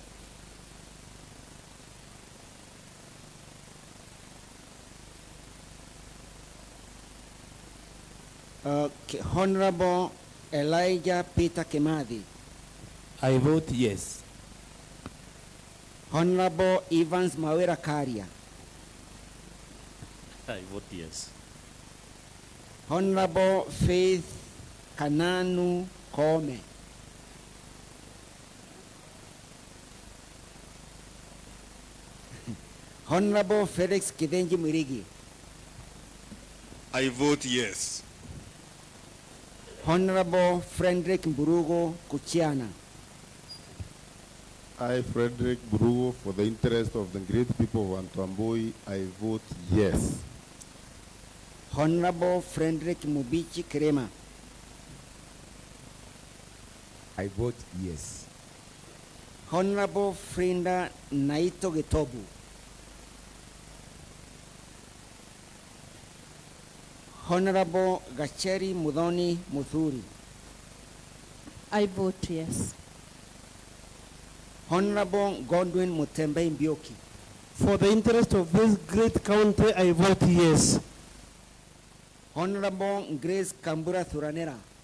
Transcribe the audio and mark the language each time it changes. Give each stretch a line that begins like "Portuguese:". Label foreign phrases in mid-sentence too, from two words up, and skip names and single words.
English: Honorable Elijah Peter Kemadi. I vote yes. Honorable Evans Mawera Karia. I vote yes. Honorable Faith Kananu Kome. Honorable Felix Kidenji Mirigi. I vote yes. Honorable Frederick Mburugo Kuchiana. I, Frederick Burugo, for the interest of the great people of Antamboi, I vote yes. Honorable Frederick Mubichi Krema. I vote yes. Honorable Frinda Naito Getobu. Honorable Gacheri Mudoni Muthuri. I vote yes. Honorable Godwin Mutembei Mbioki. For the interest of this great county, I vote yes. Honorable Grace Kambura Thuranera.